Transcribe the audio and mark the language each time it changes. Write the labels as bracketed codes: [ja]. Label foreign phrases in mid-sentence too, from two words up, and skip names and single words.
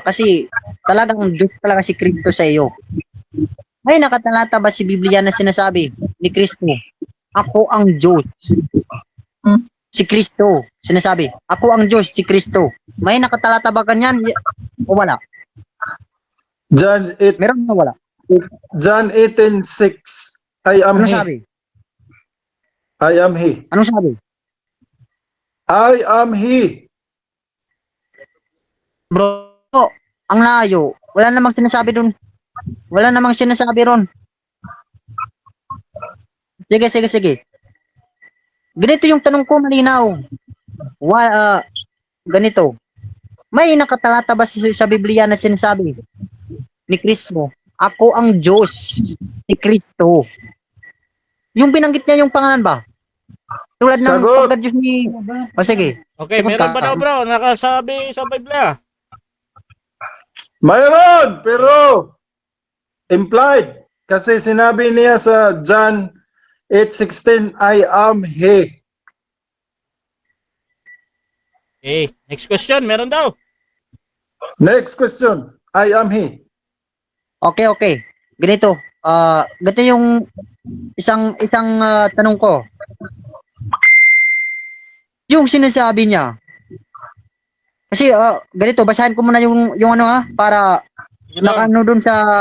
[tl] Kasi talagang Diyos talaga si Kristo sa iyo. May nakatalata ba si Biblia na sinasabi ni Kristo, ako ang Diyos? Si Kristo, sinasabi, ako ang Diyos, si Kristo. May nakatalata ba ganyan? O wala? John 8, Meron o wala? John 18:6, [en] I am [tl] Ano [en] he. [tl] sabi? [en] I am he. [tl] Anong sabi? [en] I am he. [tl] Bro, ang layo. Wala namang sinasabi dun. Wala namang sinasabi ron. Sige, sige, sige. Ganito yung tanong ko, malinaw. Ganito. May nakatalata ba sa Biblia na sinasabi ni Kristo, ako ang Diyos ni Kristo? Yung binanggit niya yung pangalan ba? Tulad ng Sagot. pagka-Diyos ni... O sige. Okay, meron ba daw bro nakasabi sa Biblia? Mayroon, pero implied. Kasi sinabi niya sa John 8:16, [en] I am he. Okay, next question, [tl] meron daw. [en] Next question, I am he. [tl] Okay, okay. Ganito. Ganito yung isang tanong ko. Yung sinasabi niya. Kasi ganito, basahin ko muna yung ano ha para nakaano dun sa